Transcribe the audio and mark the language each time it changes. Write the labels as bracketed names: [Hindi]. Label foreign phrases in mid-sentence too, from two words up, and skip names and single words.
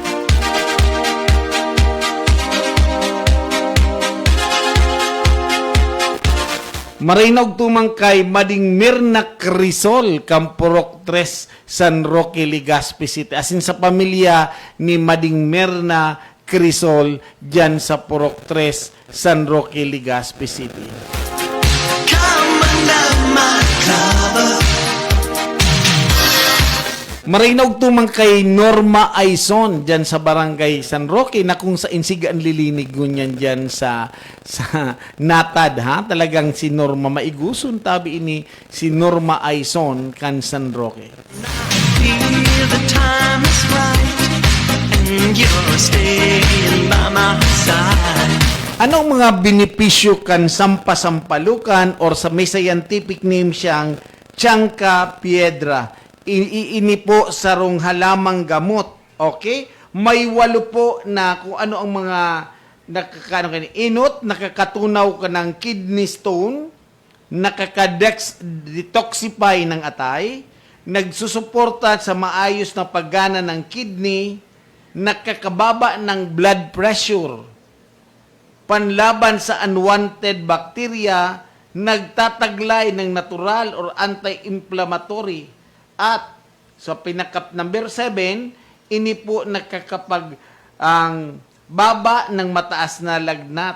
[Bikol] Marinog tumang kay Mading Mirna Crisol, Campurok 3, San Roque, Legazpi City. Asin sa pamilya ni Mading Mirna Crisol, dyan sa Purok 3, San Roque, Legazpi City. [English] Come under my cover. [Bikol] Marinog tumang kay Norma Aison, dyan sa Barangay San Roque, na kung sa insiga ang lilinig ngunyan dyan sa Natad, ha? Talagang si Norma maiguson, tabi ini si Norma Aison kan San Roque. [English] Feel the time is right, and you're staying by my side. [Bikol] Anong mga benepisyo kan sampasampalukan or sa may [English] scientific name [Bikol] siyang Chanca piedra? Ini po sarong halamang gamot. Okay? May 8 po na kung ano ang mga inot, nakakatunaw ka ng [English] kidney stone, [Filipino] nakaka-detoxify ng atay, nagsusuporta sa maayos na paggana ng kidney, nakakababa ng [English] blood pressure, [Filipino] panlaban sa [English] unwanted bacteria, [Filipino] nagtataglay ng [English] natural or anti-inflammatory, [Filipino] at So, pinakap number 7, ini po nakakapag ang baba ng mataas na lagnat.